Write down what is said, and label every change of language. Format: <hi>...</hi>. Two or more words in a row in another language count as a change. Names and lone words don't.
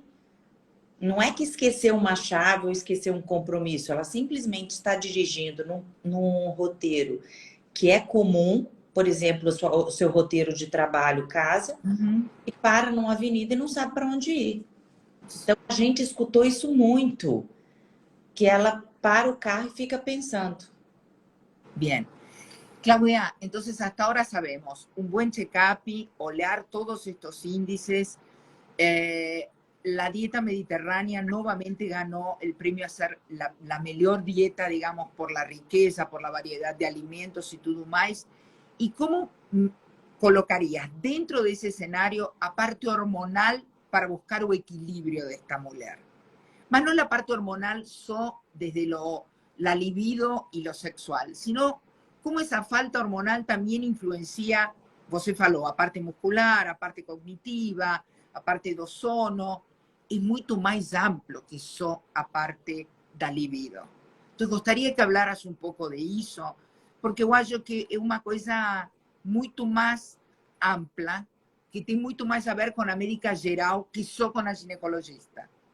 <pt>Não é que esqueceu uma chave ou esqueceu um compromisso, ela simplesmente está dirigindo num roteiro que é comum, por exemplo, o seu roteiro de trabalho, casa, e para numa avenida e não sabe para onde ir. Então, a gente escutou isso muito, que ela para o carro e fica pensando.</pt> <es>Bien. Claudia, entonces hasta ahora sabemos un buen check-up, oler todos estos índices. La dieta mediterránea nuevamente ganó el premio a ser la mejor dieta, digamos, por la riqueza, por la variedad de alimentos y todo más. ¿Y cómo colocarías dentro de ese escenario a parte hormonal para buscar el equilibrio de esta mujer? Más no la parte hormonal desde la libido y lo sexual, sino cómo esa falta hormonal también influencia,</es> <pt>você falou, a parte muscular, a parte cognitiva, a parte do sono, é muito mais amplo que só a parte da libido. Então, gostaria que hablaras um pouco de isso, porque eu acho que é uma coisa muito mais ampla, que tem muito mais a ver com a médica geral que só com a ginecologista.</pt>